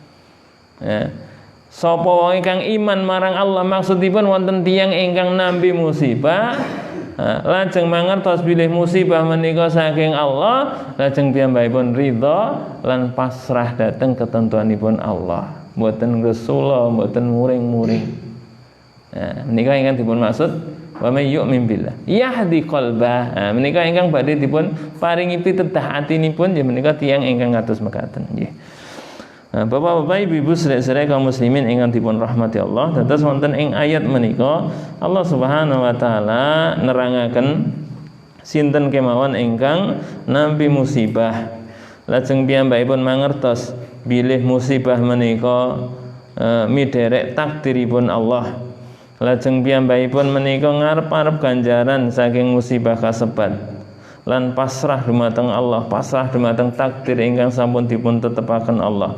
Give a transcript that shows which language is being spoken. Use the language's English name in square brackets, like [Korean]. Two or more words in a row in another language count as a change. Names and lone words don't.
[Javanese] Sapa wong ingkang iman marang Allah, maksudipun wonten tiyang ingkang nampi musibah, lajeng mangertos bilih musibah menika saking Allah, lajeng piyambakipun ridha lan pasrah dhateng ketentuanipun Allah, mboten gresula, mboten muring-muring. Menika ingkang dipun maksud [Arabic] ومن يؤمن بالله يهد قلبه. [Javanese] Menika ingkang badhe dipun paringi pitedah atinipun nggih menika tiyang ingkang kados mekaten nggih. Bapak-bapak, ibu-ibu, sedherek-sedherek kaum muslimin ingkang dipun rahmati Allah, dados wonten ing ayat menika [Arabic] الله سبحانه وتعالى [Javanese] nerangaken sinten kemawon ingkang nampi musibah, lajeng piyambakipun mangertos bilih musibah menika miderek takdiripun Allah, lajeng piyambakipun menika ngarep-arep ganjaran saking musibah kasebat, lan pasrah dumateng Allah, pasrah dumateng takdir ingkang sampun dipun tetepaken Allah.